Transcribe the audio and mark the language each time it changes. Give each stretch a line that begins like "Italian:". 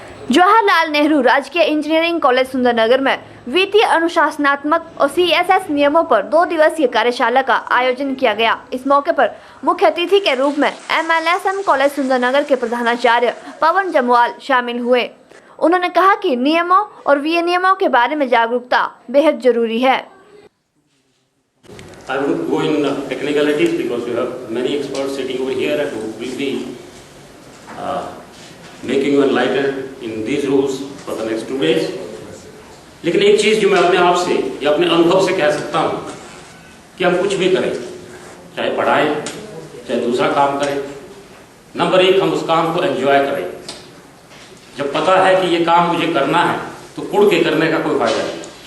Hindi: जवाहरलाल नेहरू राजकीय engineering college Sundernagar में वित्तीय अनुशासनात्मक और CSS नियमों पर 2 दिवसीय कार्यशाला का आयोजन किया गया। इस मौके पर मुख्य अतिथि के रूप में MLSM कॉलेज सुंदरनगर के प्रधानाचार्य पवन जमवाल शामिल हुए। उन्होंने कहा कि नियमों और विनियमों के बारे में जागरूकता बेहद जरूरी है।
English: I won't go in technicalities because you have many experts sitting over here and who will be making you enlightened in these rules for the next 2 days.
Hindi: लेकिन एक चीज जो मैं अपने आप से या अपने अनुभव से कह सकता हूँ कि हम कुछ भी करें, चाहे पढ़ाएं, चाहे दूसरा काम करें, नंबर 1 हम उस काम को एंजॉय करें। जब पता है कि ये काम मुझे करना है तो कुड़ के करने का कोई फायदा नहीं।